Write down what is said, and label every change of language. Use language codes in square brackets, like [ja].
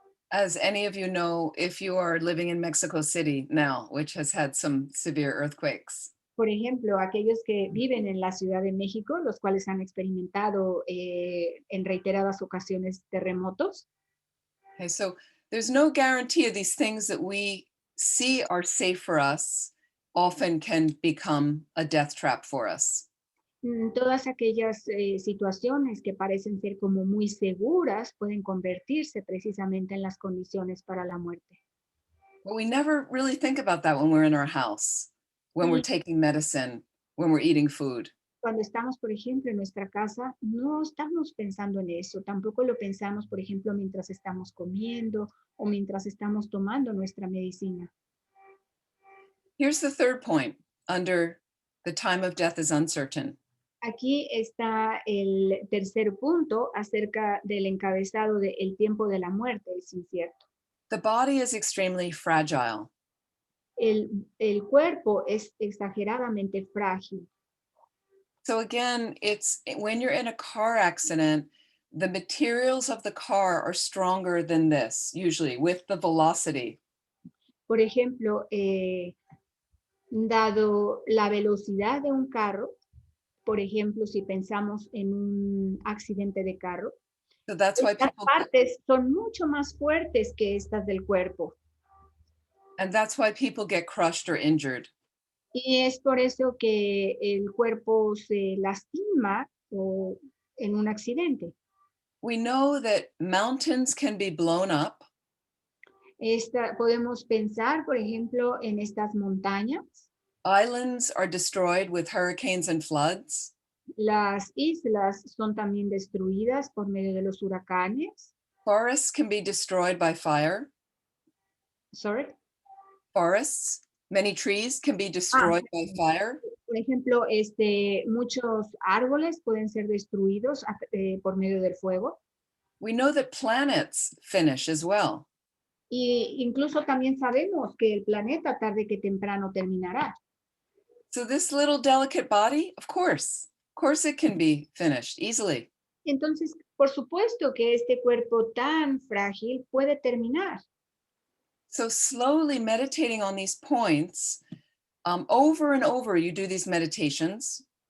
[en] As any of you know, if you are living in Mexico City now, which has had some severe earthquakes, [es] Por ejemplo, aquellos que viven en la Ciudad de México, los cuales han experimentado en reiteradas ocasiones terremotos. [en] okay, so there's no guarantee of these things that we see are safe for us often can become a death trap for us. [es] Todas aquellas situaciones que parecen ser como muy seguras pueden convertirse precisamente en las condiciones para la muerte. [en] But we never really think about that when we're in our house, when we're taking medicine, when we're eating food. [es] Cuando estamos, por ejemplo, en nuestra casa, no estamos pensando en eso. Tampoco lo pensamos, por ejemplo, mientras estamos comiendo o mientras estamos tomando nuestra medicina. [en] Here's the third point under the time of death is uncertain. [es] Aquí está el tercer punto acerca del encabezado de el tiempo de la muerte, es incierto. [en] The body is extremely fragile. [es] El cuerpo es exageradamente frágil. [en] So again, it's when you're in a car accident, the materials of the car are stronger than this, usually with the velocity. [es] Por ejemplo, dado la velocidad de un carro, por ejemplo, si pensamos en un accidente de carro, [en] So that's why [es] estas [en] people [es] partes son mucho más fuertes que estas del cuerpo. [en] get crushed or injured. [es] Y es por eso que el cuerpo se lastima o en un accidente. [en] We know that mountains can be blown up. [es] Podemos pensar, por ejemplo, en estas montañas. [en] Islands are destroyed with hurricanes and floods. [es] Las islas son también destruidas por medio de los huracanes. [en] Forests can be destroyed by fire. Sorry. Forests, many trees can be destroyed by fire. [es] Por ejemplo, muchos árboles pueden ser destruidos por medio del fuego. [en] We know that planets finish as well. [es] Y incluso también sabemos que el planeta tarde que temprano terminará. [en] So this little delicate body, of course it can be finished easily. [es] Entonces, por supuesto que este cuerpo tan frágil puede terminar. [en] So slowly meditating on these points, over and over you do these meditations.